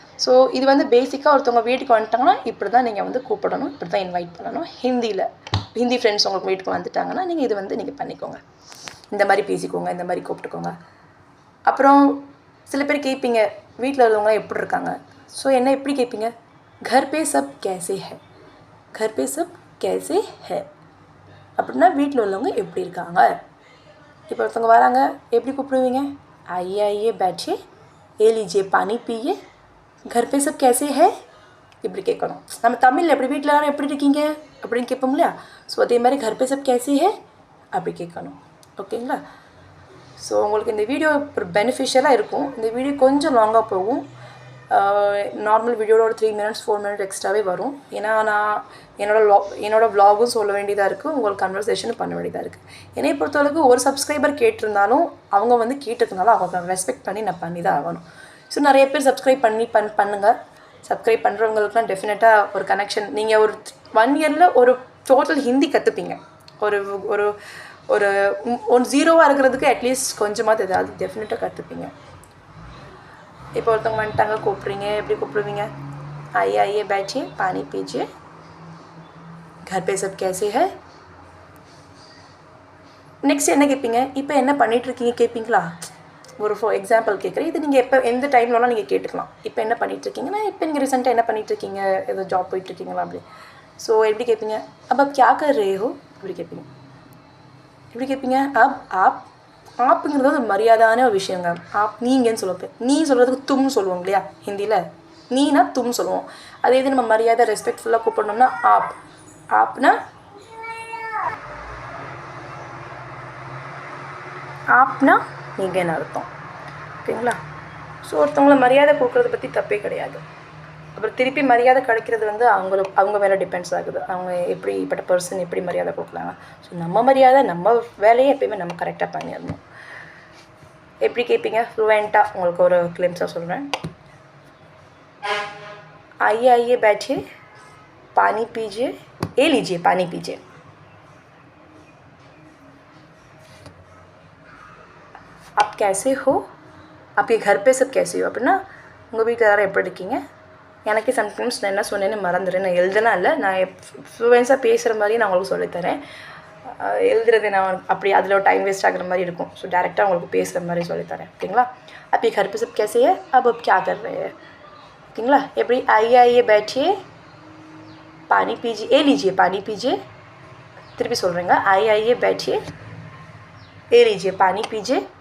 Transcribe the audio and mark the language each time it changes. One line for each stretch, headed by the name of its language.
Tamil: So இது வந்து பேசிக்காக ஒருத்தவங்க வீட்டுக்கு வந்துட்டாங்கன்னா இப்படி தான் நீங்கள் வந்து கூப்பிடணும், இப்படி தான் இன்வைட் பண்ணணும். ஹிந்தி ஃப்ரெண்ட்ஸ் உங்களுக்கு வீட்டுக்கு வந்துட்டாங்கன்னா நீங்கள் இது வந்து நீங்கள் பண்ணிக்கோங்க, இந்த மாதிரி பேசிக்கோங்க, இந்த மாதிரி கூப்பிட்டுக்கோங்க. அப்புறம் சில பேர் கேட்பீங்க வீட்டில் உள்ளவங்க எப்படி இருக்காங்க. ஸோ என்ன எப்படி கேட்பீங்க,
Hindi: घर पे सब कैसे है,
Tamil: घर पे सब कैसे है அப்படின்னா வீட்டில் உள்ளவங்க எப்படி இருக்காங்க. இப்போ ஒருத்தவங்க வராங்க, எப்படி கூப்பிடுவீங்க,
Hindi: आइए बैठिए, ले लीजिए पानी पिए, घर पे सब कैसे है
Tamil: இப்படி கேட்கணும். நம்ம தமிழில் எப்படி வீட்டில் எல்லாரும் எப்படி இருக்கீங்க அப்படின்னு கேட்போம் இல்லையா. ஸோ அதே மாதிரி
Hindi: घर पे सब कैसे है
Tamil: அப்படி கேட்கணும். ஓகேங்களா? ஸோ உங்களுக்கு இந்த வீடியோ ஒரு பெனிஃபிஷியலாக இருக்கும். இந்த வீடியோ கொஞ்சம் லாங்காக போகும். நார்மல் வீடியோட ஒரு 3 minutes 4 minutes எக்ஸ்ட்ராவே வரும். ஏன்னா நான் என்னோட விலாகும் சொல்ல வேண்டியதாக இருக்குது, உங்களுக்கு கன்வர்சேஷனும் பண்ண வேண்டியதாக இருக்குது. என்னை பொறுத்தளவுக்கு ஒரு சப்ஸ்கிரைபர் கேட்டிருந்தாலும் அவங்க வந்து கேட்டிருக்கனால அவங்க ரெஸ்பெக்ட் பண்ணி நான் பண்ணி தான் ஆகணும். ஸோ நிறைய பேர் சப்ஸ்கிரைப் பண்ணுங்கள். சப்ஸ்கிரைப் பண்ணுறவங்களுக்குலாம் டெஃபினட்டாக ஒரு கனெக்ஷன். நீங்கள் ஒரு 1 yearல ஒரு டோட்டல் ஹிந்தி கற்றுப்பீங்க. ஒரு ஒரு ஒரு ஒரு ஜீரோவாக இருக்கிறதுக்கு அட்லீஸ்ட் கொஞ்சமாவது ஏதாவது டெஃபினட்டாக கற்றுப்பீங்க. இப்போ ஒருத்தவங்க வந்துட்டாங்க, கூப்பிட்றீங்க, எப்படி கூப்பிடுவீங்க,
Hindi: आइए बैठिए पानी पीजिए, घर पे सब कैसे है.
Tamil: நெக்ஸ்ட் என்ன கேட்பீங்க, இப்போ என்ன பண்ணிகிட்ருக்கீங்க கேட்பீங்களா. ஒரு எக்ஸாம்பிள் கேட்குறேன். இது நீங்கள் எப்போ எந்த டைம்லலாம் நீங்கள் கேட்டுக்கலாம். இப்போ என்ன பண்ணிகிட்ருக்கீங்கன்னா, இப்போ நீங்கள் ரீசெண்டாக என்ன பண்ணிகிட்ருக்கீங்க, ஏதோ ஜாப் போயிட்டுருக்கீங்களா அப்படி. ஸோ எப்படி கேட்பீங்க,
Hindi: अब आप क्या कर रहे हो
Tamil: இப்படி கேட்பீங்க. எப்படி கேட்பீங்க,
Hindi: अब आप
Tamil: ஆப்புங்கிறது ஒரு மரியாதையான ஒரு விஷயங்க. ஆப் நீங்கன்னு சொல்லுவோம். நீ சொல்கிறதுக்கு தும்னு சொல்லுவோம் இல்லையா ஹிந்தியில், நீனா தும் சொல்லுவோம். அதே இது நம்ம மரியாதை ரெஸ்பெக்ட்ஃபுல்லாக கூப்பிடணும்னா ஆப். ஆப்னா ஆப்னா நீங்கன்னு அர்த்தம். ஓகேங்களா? ஸோ ஒருத்தவங்கள மரியாதை கொடுக்குறத பற்றி தப்பே கிடையாது. அப்புறம் திருப்பி மரியாதை கிடைக்கிறது வந்து அவங்க மேலே டிபெண்ட்ஸ் ஆகுது. அவங்க எப்படிப்பட்ட பர்சன் எப்படி மரியாதை கொடுக்குறாங்க. ஸோ நம்ம மரியாதை நம்ம வேலையை எப்பயுமே நம்ம கரெக்டாக பண்ணிடணும். எப்படி கேட்பீங்க? ஃப்ளூவெண்ட்டாக உங்களுக்கு ஒரு கிளிம்ஸாக சொல்கிறேன்.
Hindi: आइए आइए बैठिए, पानी पीजिए, ये लीजिए पानी पीजिए. आप कैसे हो? आपके घर पे सब कैसे हो?
Tamil: அப்படின்னா உங்கள் வீட்டில் எல்லாரும் எப்படி இருக்கீங்க? எனக்கு சம்டைம்ஸ் நான் என்ன சொன்னேன்னு மறந்துடுறேன். நான் எழுதுனா இல்லை, நான் ஃப்ளூவென்ஸாக பேசுகிற மாதிரி நான் உங்களுக்கு சொல்லித்தரேன். எழுதுறது நான் அப்படி அதில் ஒரு டைம் வேஸ்ட் ஆகிற மாதிரி இருக்கும். ஸோ டேரெக்டாக உங்களுக்கு பேசுகிற மாதிரி சொல்லித்தரேன். ஓகேங்களா?
Hindi: आप ये घर पे सब कैसे है? अब क्या कर रहे हैं? ஓகேங்களா?
Tamil: எப்படி
Hindi: आइए आइए बैठिए, पानी पीजिए, ये लीजिए पानी पीजिए.
Tamil: திருப்பி சொல்கிறேங்க.
Hindi: आइए आइए बैठिए, ये लीजिए पानी पीजिए.